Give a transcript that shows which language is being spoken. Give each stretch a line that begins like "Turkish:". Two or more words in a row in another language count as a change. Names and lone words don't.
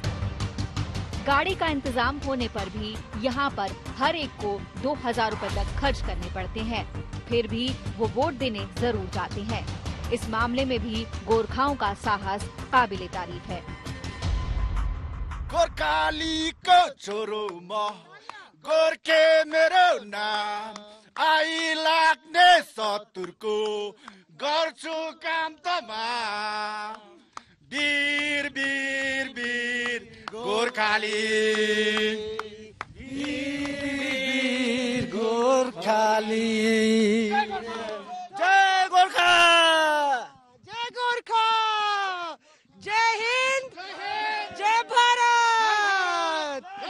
Hindi: गाड़ी का इंतजाम होने पर भी यहाँ पर हर एक को 2,000 रुपए तक खर्च करने पड़ते हैं। फिर भी वो वोट देने जरूर जाते हैं। इस मामले में भी गोरखाओं का साहस काबिले तारीफ है।
Nepali: गोरखाली को छोरो म गोर्खे मेरो नाम, आई लाग्ने शत्रुको गर्छु काम तमाम। वीर वीर वीर गोरखाली, वीर गोरखाली।
Hindi: जय गोरखा, जय गोरखा, जय हिंद, जय भारत।